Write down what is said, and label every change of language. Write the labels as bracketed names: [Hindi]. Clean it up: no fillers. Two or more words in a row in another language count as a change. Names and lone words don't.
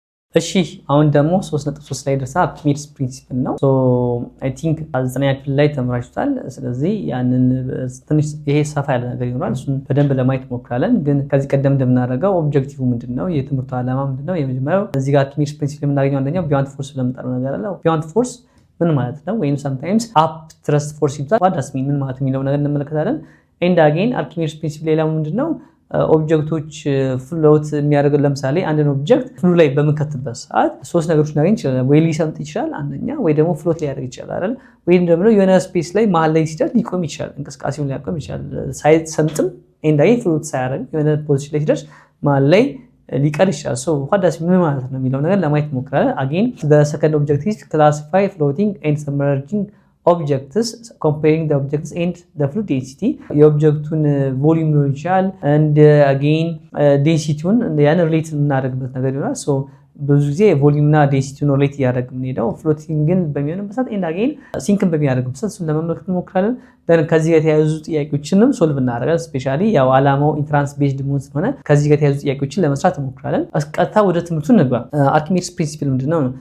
[Amharic] እሺ አሁን ደግሞ 3.3 ላይ ደርሰናል። [English] Archimedes principle [Amharic] ነው። [English] I think [Amharic] 9ኛ ክፍል ላይ ተምራችሁታል። ስለዚህ ያንን ትንሽ ይሄ ሰፋ ያለ ነገር ይኖራል። እሱን በደንብ ለማየት ሞክራለን። ግን ከዚህ ቀደም እንደምናደርገው ኦብጀክቲቭ ምንድነው? የትምህርቱ ዓላማ ምንድነው? የመጀመሪያው እዚህ ጋር [English] Archimedes principle [Amharic] የምናገኘው አንደኛው [English] beyond force [Amharic] ለምንጠራው ነገር አለ። [English] beyond force [Amharic] ምን ማለት ነው? ወይም [English] sometimes up thrust force [Amharic] ይባላል። [English] what does mean [Amharic] ምን ማለት የሚለው ነገር እንመለከታለን። [English] and again Archimedes principle [Amharic] ሌላው ምንድነው? ኦብጀክቶች ፍሎት የሚያደርገው ለምሳሌ አንድን ኦብጀክት ፍሉ ላይ በመከትበት ሰዓት ሶስት ነገሮች እናገኝ ይችላል። ወይ ሊሰምጥ ይችላል አንደኛ፣ ወይ ደግሞ ፍሎት ሊያደርግ ይችላል አይደል? ወይም ደግሞ የሆነ ስፔስ ላይ መሀል ላይ ሲደርስ ሊቆም ይችላል፣ እንቅስቃሴውን ሊያቆም ይችላል። ሳይሰምጥም ኤንዳይ ፍሎት ሳያደርግ የሆነ ፖዚሽን ላይ ሲደርስ መሀል ላይ ሊቀር ይችላል። [English] so what does [Amharic] ምን ማለት ነው የሚለው ነገር ለማየት ሞክራለን። [English] again the second objective is classify floating and submerging objects, comparing the objects and the fluid density. [Amharic] የኦብጀክቱን ቮሊዩም ሊሆን ይችላል [English] and again [Amharic] ዴንሲቲውን ያን ሪሌት የምናደርግበት ነገር ይሆናል። ሶ ብዙ ጊዜ ቮሊዩም እና ዴንሲቲውን ሪሌት እያደረግን የምንሄደው ፍሎቲንግን በሚሆንበት ሰዓት [English] and again [Amharic] ሲንክን በሚያደርግበት ሰዓት እሱን ለመመልከት እንሞክራለን። ደን ከዚህ ጋር የተያያዙ ጥያቄዎችንም ሶልቭ እናደርጋለን። ስፔሻሊ ያው ዓላማው [English] entrance based [Amharic] መሆን ስለሆነ ከዚህ ጋር የተያያዙ ጥያቄዎችን ለመስራት እንሞክራለን። ቀጥታ ወደ ትምህርቱ እንግባ። [English] Archimedes principle [Amharic] ምንድነው ነው?